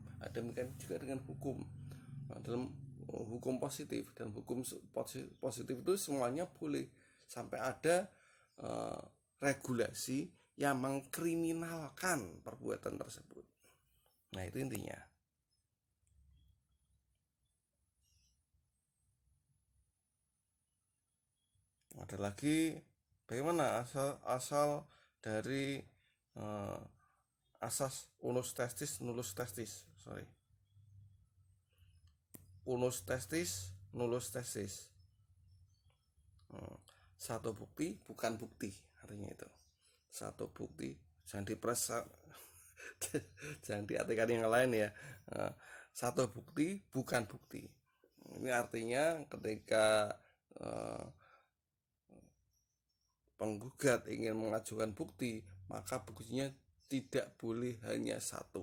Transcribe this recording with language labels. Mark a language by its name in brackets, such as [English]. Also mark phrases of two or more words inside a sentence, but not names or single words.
[Indonesian] Ada mungkin juga dengan hukum. Nah, dalam hukum positif dan hukum positif itu semuanya boleh sampai ada regulasi yang mengkriminalkan perbuatan tersebut. Nah, itu intinya. Ada lagi bagaimana asal dari asas [Latin] unus testis nullus testis, unus testis nullus testis. [Indonesian] Satu bukti bukan bukti, artinya itu. Satu bukti, jangan dipres jangan diartikan yang lain ya. Satu bukti bukan bukti. Ini artinya ketika penggugat ingin mengajukan bukti, maka buktinya tidak boleh hanya satu.